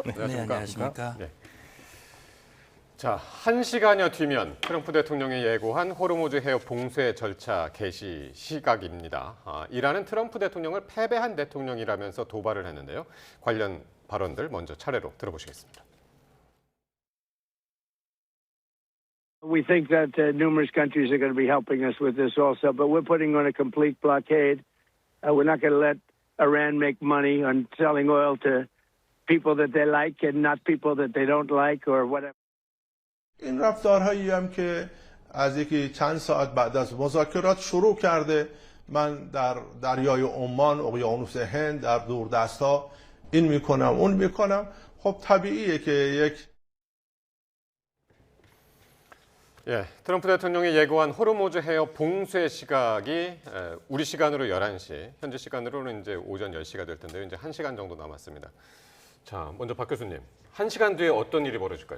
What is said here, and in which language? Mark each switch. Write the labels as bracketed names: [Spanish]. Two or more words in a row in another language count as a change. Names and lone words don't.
[Korean] 네, 안녕하십니까. 네. 자, 1시간여 뒤면 트럼프 대통령이 예고한 호르무즈 해협 봉쇄 절차 개시 시각입니다. 이란은 트럼프 대통령을 패배한 대통령이라면서 도발을 했는데요. 관련 발언들 먼저 차례로 들어보시겠습니다. [English] We think that numerous countries are going to be helping us with this also, but we're putting on a complete blockade. We're not going to let Iran make money on selling oil to people that they like and not people that they don't like or whatever. [Persian] این رفتارهایی هم که از یکی چند ساعت بعد از مذاکرات شروع کرده من در دریای عمان، اقیانوس هند، در دوردست‌ها این میکنم اون میکنم خب طبیعیه که یک [Korean] 예, 트럼프 대통령이 예고한 호르무즈 해협 봉쇄 시각이 우리 시간으로 11시, 현지 시간으로는 이제 오전 10시가 될 텐데요. 이제 1시간 정도 남았습니다. 자, 먼저 박 교수님, 1시간 뒤에 어떤 일이 벌어질까요?